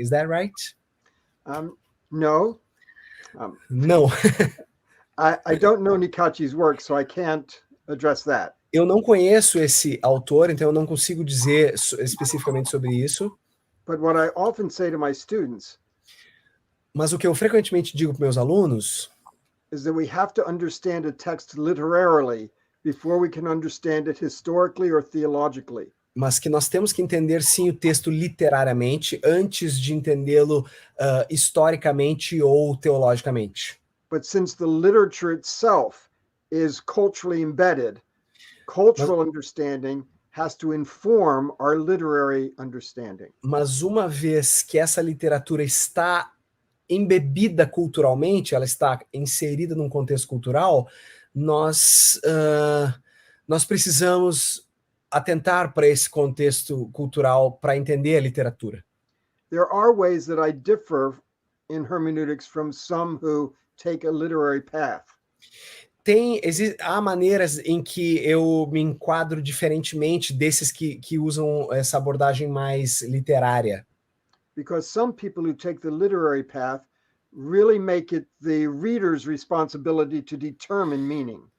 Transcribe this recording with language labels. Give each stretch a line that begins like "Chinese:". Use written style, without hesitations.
English: Is that right? No. No. I don't know Nicacci's work, so I can't address that.
Portuguese: Eu não conheço esse autor, então eu não consigo dizer especificamente sobre isso.
English: But what I often say to my students
Portuguese: Mas o que eu frequentemente digo para meus alunos
English: is that we have to understand a text literarily before we can understand it historically or theologically.
Portuguese: mas que nós temos que entender sim o texto literariamente antes de entendê-lo historicamente ou teologicamente.
English: But since the literature itself is culturally embedded, cultural understanding has to inform our literary understanding.
Portuguese: Mas uma vez que essa literatura está embebida culturalmente, ela está inserida num contexto cultural, nós precisamos atentar para esse contexto cultural para entender a literatura.
English: There are ways that I differ in hermeneutics from some who take a literary path.
Portuguese: Há maneiras em que eu me enquadro diferentemente desses que usam essa abordagem mais literária.
English: Because some people who take the literary path really make it the reader's responsibility to determine meaning.